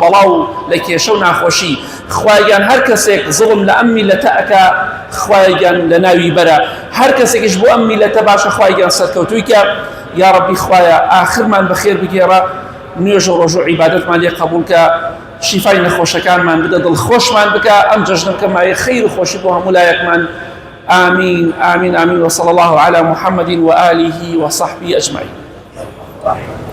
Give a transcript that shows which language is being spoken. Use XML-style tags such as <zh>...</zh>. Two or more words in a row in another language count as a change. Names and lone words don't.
<ckb>بەڵاو و لە کێشە و ناخۆشی خوایەگیان هەر کەسێک زڵم لە ئەم میلەتە ئەکا خوایەگیان لە ناوی بەرە هەر کەسێکیش بۆ ئەم میلەتە باشە خوایەگیان سەرکەوتووی کە یا ڕەبی خوایە ئاخرمان بەخێر بگێڕە نوێژ و ڕۆژ و عیبادەتمان لێ قبوڵ کە شیفای نەخۆشەکانمان بدە دڵخۆشمان بکە ئەم جەژنە بکە مایە خەیر و خۆشی بۆ هەموو لایەکمان</ckb> <ar>آمين آمين آمين وصلى الله على محمد وآله وصحبه أجمعين.</ar>